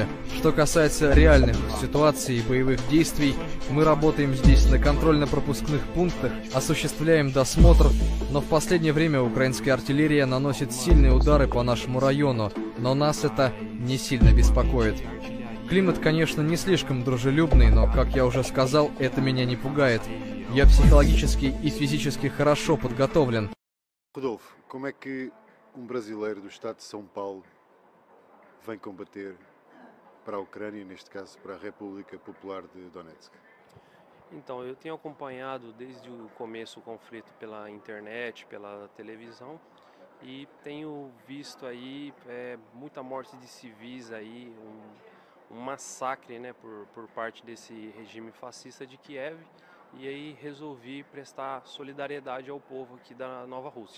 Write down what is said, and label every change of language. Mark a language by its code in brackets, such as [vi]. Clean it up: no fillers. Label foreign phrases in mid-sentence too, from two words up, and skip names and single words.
[ru] Что касается реальных ситуаций и боевых действий, мы работаем здесь на контрольно-пропускных пунктах, осуществляем досмотр, но в последнее время украинская артиллерия наносит сильные удары по нашему району, но нас это не сильно беспокоит. Климат, конечно, не слишком дружелюбный, но, как я уже сказал, это меня не пугает. Я психологически и физически хорошо подготовлен. [pt] Rodolfo, como é que brasileiro do estado de São Paulo vem combater para a Ucrânia, neste caso para a República Popular de Donetsk? Então, eu tenho acompanhado desde o começo o conflito pela internet, pela televisão, e tenho visto aí muita morte de civis aí, um massacre, né, por parte desse regime fascista de Kiev, e aí resolvi prestar solidariedade ao povo aqui da Nova Rússia.